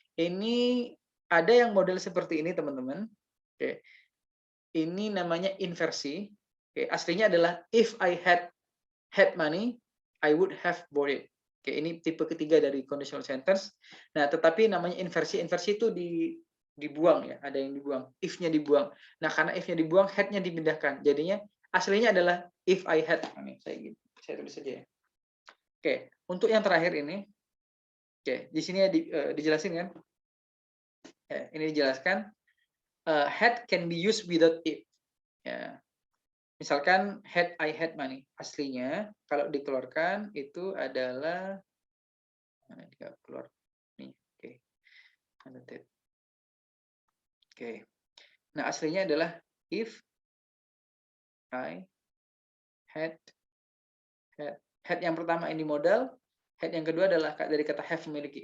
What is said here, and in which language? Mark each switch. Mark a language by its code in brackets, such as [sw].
[id] Ini ada yang model seperti ini teman-teman. Ini namanya inversi. Aslinya adalah [en] if I had money, I would have bought it. [id] Ini tipe ketiga dari conditional sentence. Nah, tetapi namanya inversi. Inversi itu dibuang ya, ada yang dibuang. If-nya dibuang. Nah, karena if-nya dibuang, had-nya dipindahkan. Jadinya aslinya adalah [en] if I had money. [id] Saya tulis saja ya. Untuk yang terakhir ini, di sini dijelasin kan? Ini dijelaskan, [en] had can be used without if. [id] Ya. Misalkan [en] had I had money, [id] aslinya kalau dikeluarkan itu adalah keluar nih, Nah aslinya adalah if I had yang pertama ini modal, had yang kedua adalah dari kata have, memiliki.